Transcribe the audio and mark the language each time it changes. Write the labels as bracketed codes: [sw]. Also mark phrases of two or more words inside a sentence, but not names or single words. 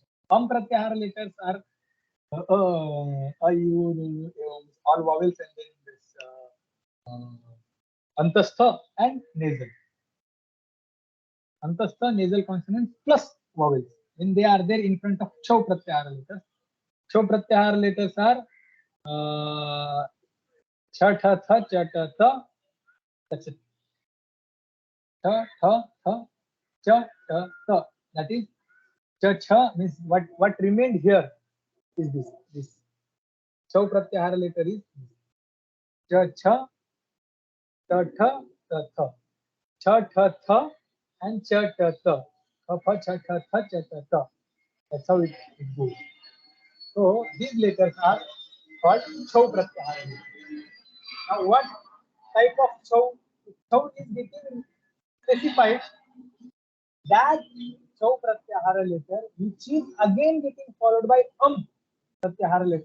[en] Pratyahara letters are all vowels and then this antastha and nasal. Antastha, nasal consonants plus vowels. When they are there in front of [sa] chau pratyahara [en] letters. [sa] Chau pratyahara [en] letters are cha, tha, tha, cha, ta, tha. That's it. Tha, tha, tha, cha, ta, tha. That is cha, cha means what remained here is this. [sa] Chau pratyahara [en] letter is cha, cha, ta, tha, ta, tha. Cha, tha, tha, and cha, ta, tha. Tha, pha, cha, tha, tha, cha, ta, tha. That's how it goes. So these letters are called [sa] chau pratyahara [en] letters. Now what type of chau? Chau is getting specified. That [sa] chau pratyahara [en] letter which is again getting followed by pratyahara letters.